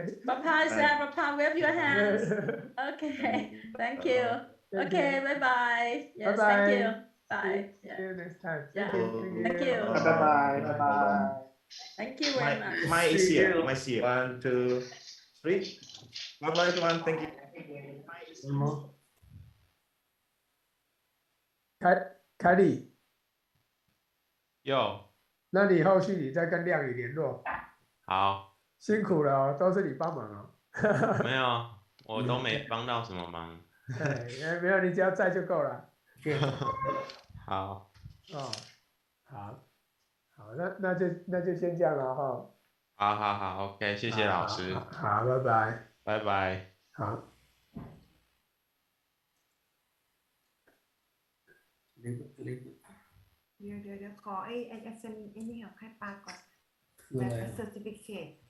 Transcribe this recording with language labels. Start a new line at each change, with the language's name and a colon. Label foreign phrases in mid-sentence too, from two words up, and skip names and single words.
English: Papa is there. Papa, wave your hands. Okay, thank you. Okay, bye-bye. Yes, thank you. Bye. See you next time. Yeah. Thank you. Bye bye. Thank you very much. My is here. My is here. 1, 2, 3. Bye-bye, everyone. Thank you.
Chinese: 凯莉，有那你后续你再跟亮宇联络。好，辛苦了哦，都是你帮忙哦。没有，我都没帮到什么忙。哎，没有，你只要在就够了。好。哦，好，那就先这样了哈。好，OK，谢谢老师。好，拜拜。拜拜。好。
Thai: เดี๋ยวขอไอ้เซ็นไอ้นี่ให้ปาก่อนแบบ certificate